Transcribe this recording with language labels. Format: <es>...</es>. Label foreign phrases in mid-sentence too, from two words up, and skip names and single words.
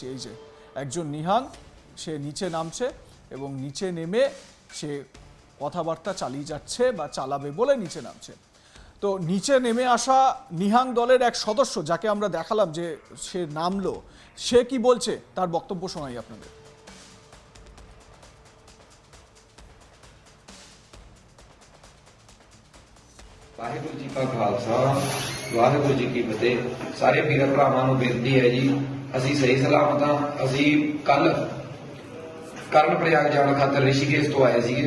<bn>এই যে একজন নিহাং, সে নিচে নামছে এবং নিচে নেমে সে কথাবার্তা চালিয়ে যাচ্ছে বা চালাবে বলে নিচে নামছে। তো নিচে নেমে আসা নিহাং দলের এক সদস্য, যাকে আমরা দেখালাম যে সে নামলো, সে কি বলছে তার বক্তব্য শোনাই আপনাদের।</bn> <pa>ਵਾਹਿਗੁਰੂ ਜੀ ਕਾ ਖਾਲਸਾ ਵਾਹਿਗੁਰੂ ਜੀ ਕੀ ਫਤਿਹ। ਸਾਰੇ ਵੀਰ ਭਰਾਵਾਂ ਨੂੰ ਬੇਨਤੀ ਹੈ ਜੀ, ਅਸੀਂ ਸਹੀ ਸਲਾਮਤ ਹਾਂ। ਅਸੀਂ ਕੱਲ ਕਰਨ ਪ੍ਰਯਾਗ ਜਾਣ ਖਾਤਰ ਰਿਸ਼ੀਕੇਸ਼ ਤੋਂ ਆਏ ਸੀਗੇ।</pa>